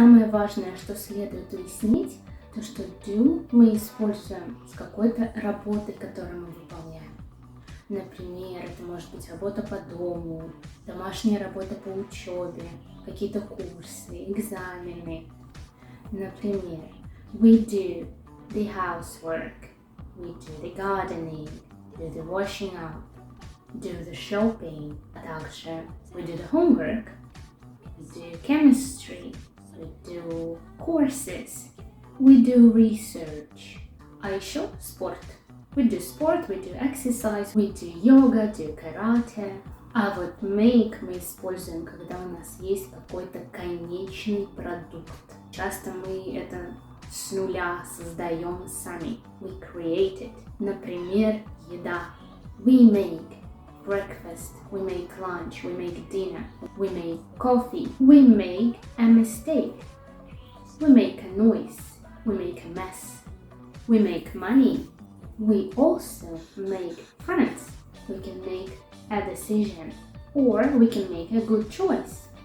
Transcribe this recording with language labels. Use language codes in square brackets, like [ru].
[ru] важное, что следует уяснить, то что do мы используем с какой-то работой, которую мы выполняем. Например, это может быть работа по дому, домашняя работа по учебе, какие-то курсы, экзамены. Например, [en] we do the housework, we do the gardening, do the washing up, do the shopping. [ru] Также [en] we do the homework, we do chemistry, we do courses, we do research. [ru] А еще спорт. [en] We do sport, we do exercise, we do yoga, do karate. [ru] А вот make мы используем, когда у нас есть какой-то конечный продукт. Часто мы это с нуля создаем сами. [en] We create it. [ru] Например, еда. [en] We make breakfast, we make lunch, we make dinner, we make coffee, we make a mistake, we make a noise, we make a mess, we make money. We also make friends. We can make a decision, or we can make a good choice.